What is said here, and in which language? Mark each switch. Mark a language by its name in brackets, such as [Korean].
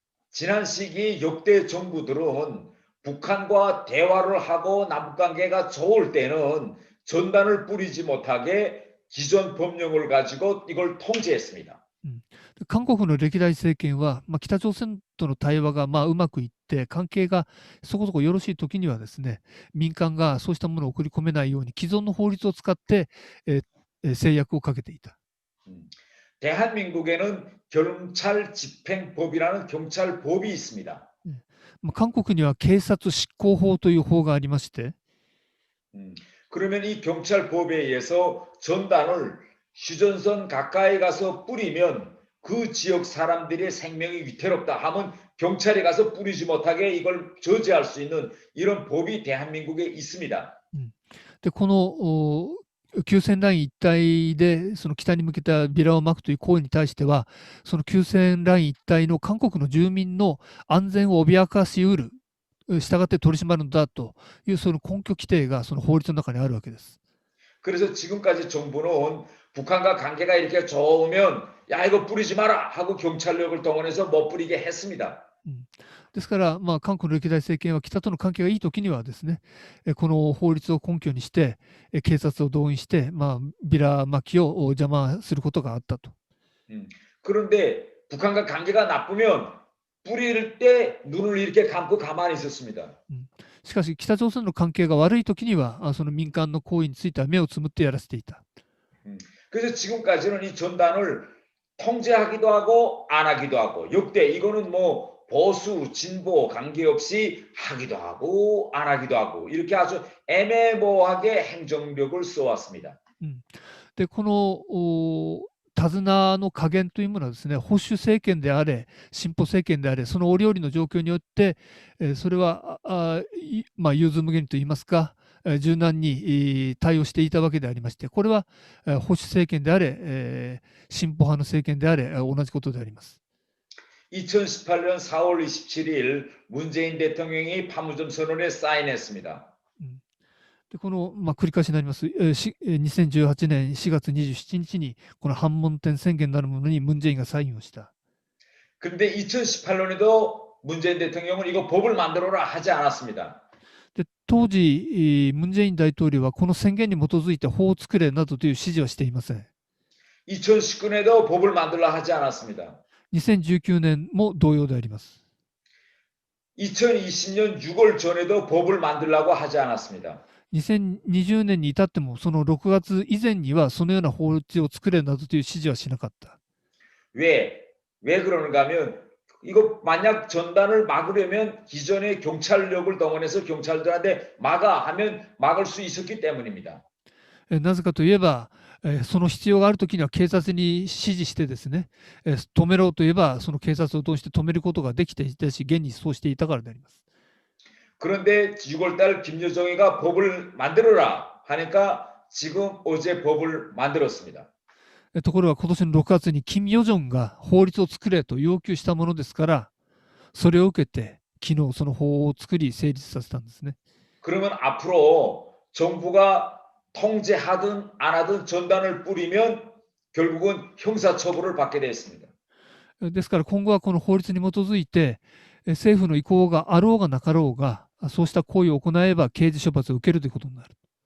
[Korean] 지난 시기 역대 정부들은 북한과 대화를 하고 남북관계가 좋을 때는 전단을 뿌리지 못하게 기존 법령을 가지고 이걸 통제했습니다. [Japanese] 韓国の歴代政権は、北朝鮮との対話がうまくいって関係がそこそこよろしい時にはですね、民間がそうしたものを送り込めないように既存の法律を使って、制約をかけていた。 [Korean] 대한민국에는 경찰집행법이라는 경찰법이 있습니다. [Japanese] 韓国には警察執行法という法がありまして、 [Korean] 그러면 이 경찰법에 의해서 전단을 휴전선 가까이 가서 뿌리면 그 지역 사람들의 생명이 위태롭다 하면 경찰이 가서 뿌리지 못하게 이걸 저지할 수 있는 이런 법이 대한민국에 있습니다. [Japanese] でこの休戦ライン一帯でその北に向けたビラを撒くという行為に対しては、その休戦ライン一帯の韓国の住民の安全を脅かしうる、従って取り締まるんだというその根拠規定がその法律の中にあるわけです。 [Korean] 그래서 지금까지 정부는 북한과 관계가 이렇게 좋으면 야 이거 뿌리지 마라 하고 경찰력을 동원해서 못 뿌리게 했습니다. [Japanese] ですから、韓国の歴代政権は北との関係がいいときにはですね、この法律を根拠にして、警察を動員して、ビラ撒きを邪魔することがあったと。 [Korean] 그런데 북한과 관계가 나쁘면 뿌릴 때 눈을 이렇게 감고 가만히 있었습니다. [Japanese] しかし、北朝鮮の関係が悪いときには、その民間の行為については目をつむってやらせていた。 [Korean] 그래서 지금까지는 이 전단을 통제하기도 하고 안 하기도 하고 역대 이거는 뭐 보수, 진보 관계없이 하기도 하고 안 하기도 하고 이렇게 아주 애매모호하게 행정력을 써왔습니다. [Japanese] でこの手綱の加減というものはですね、保守政権であれ、進歩政権であれ、その折々の状況によって、それは融通無限といいますか、柔軟に対応していたわけでありまして、これは保守政権であれ、進歩派の政権であれ、同じことであります。 [Korean] 2018년 4월 27일 문재인 대통령이 판문점 선언에 사인했습니다. [Japanese] でこの、繰り返しになります、2018年4月27日にこの反問点宣言なるものにムン・ジェインがサインをした。 [Korean] 근데 2018년에도 문재인 대통령은 이거 법을 만들어라 하지 않았습니다. [Japanese] で当時、ムン・ジェイン大統領はこの宣言に基づいて法を作れなどという指示はしていません。 [Korean] 2019년에도 법을 만들라 하지 않았습니다. [Japanese] 2019年も同様であります。 [Korean] 2020년 6월 전에도 법을 만들라고 하지 않았습니다. [Japanese] 2020年に至ってもその6月以前にはそのような法律を作れなどという指示はしなかった。 [Korean] 왜 그러는가 하면 이거 만약 전단을 막으려면 기존의 경찰력을 동원해서 경찰들한테 막아 하면 막을 수 있었기 때문입니다. [Japanese] なぜかといえば、その必要があるときには警察に指示してですね、止めろといえばその警察を通して止めることができていたし、現にそうしていたからであります。 [Korean] 그런데 6월달 김여정이가 법을 만들어라 하니까 지금 어제 법을 만들었습니다. [Japanese] ところが今年の6月に金与正が法律を作れと要求したものですから、それを受けて、昨日その法を作り成立させたんですね。 [Korean] 그러면 앞으로 정부가 통제하든 안 하든 전단을 뿌리면 결국은 형사처벌을 받게 됐습니다. [Japanese] ですから今後はこの法律に基づいて、政府の意向があろうがなかろうが、そうした行為を行えば刑事処罰を受けるということになる。